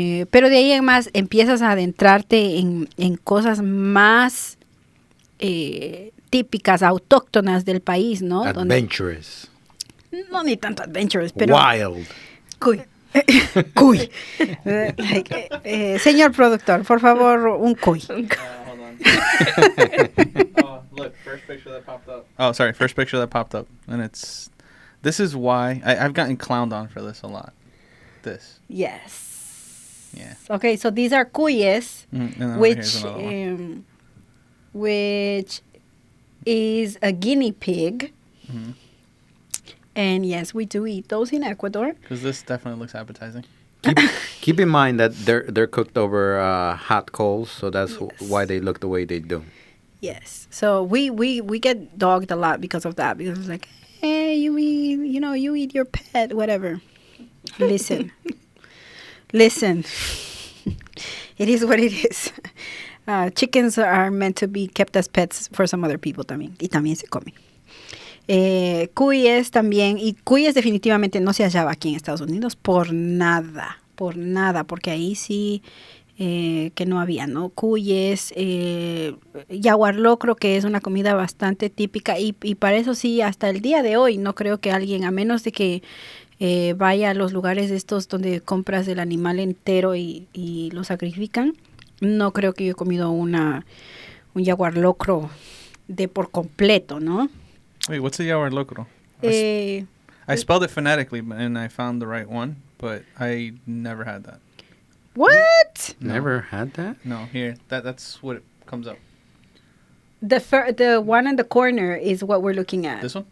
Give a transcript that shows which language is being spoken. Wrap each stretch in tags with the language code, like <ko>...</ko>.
<es>Pero de ahí en más empiezas a adentrarte en cosas más típicas, autóctonas del país, ¿no?</es> <en>Adventurous.</en> <es>No ni tanto adventurous, pero...</es> <en>Wild.</en> <es>Cuy. Cuy. Señor productor, por favor, un cuy.</es> <en>Hold on. Oh, look, first picture that popped up. Oh, sorry, first picture that popped up. And this is why, I've gotten clowned on for this a lot. This. Yes. Yeah. Okay, so these are cuyes, And then here's which another one. which is a guinea pig. Mm-hmm. And yes, we do eat those in Ecuador. Because this definitely looks appetizing. Keep in mind that they're cooked over hot coals, so that's why they look the way they do. Yes. So we get dogged a lot because of that. Because it's like, hey, you eat your pet, whatever. Listen. It is what it is. Chickens are meant to be kept as pets for some other people también.</en> <es>Y también se come. Cuyes también. Y cuyes definitivamente no se hallaba aquí en Estados Unidos por nada. Porque ahí sí que no había, ¿no? Cuyes, yaguar locro, que es una comida bastante típica. Y para eso sí, hasta el día de hoy, no creo que alguien, a menos de que vaya a los lugares estos donde compras el animal entero y lo sacrifican, no creo que yo he comido un yaguar locro de por completo, ¿no?</es> <en>Wait, what's a yaguar locro? I spelled it phonetically and I found the right one, but I never had that. What? No. Never had that? No, here. That's what it comes up. The one in the corner is what we're looking at. This one?</en>